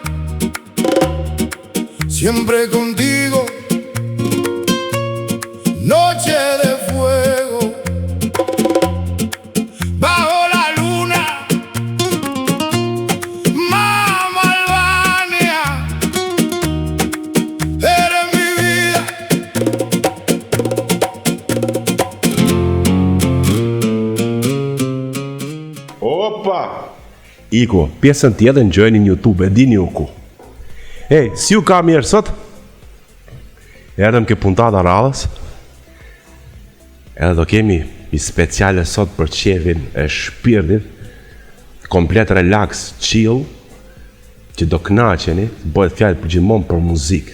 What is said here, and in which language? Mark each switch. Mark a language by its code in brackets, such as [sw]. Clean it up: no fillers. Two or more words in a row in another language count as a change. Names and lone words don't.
[es] siempre contigo, noche de fuego, bajo la luna, mamá Albania, eres mi vida. Opa! [sq] Iko, pjesën tjetër ngjojeni në YouTube, e dini u ku. Si u ka mirë sot? Erdhëm ke puntata radhës. Edhe do kemi një speciale sot për qefin e shpirtit, komplet [en] relax, chill, [sq] që do kënaqeni, bëhet fjalë për gjithmonë për muzikë.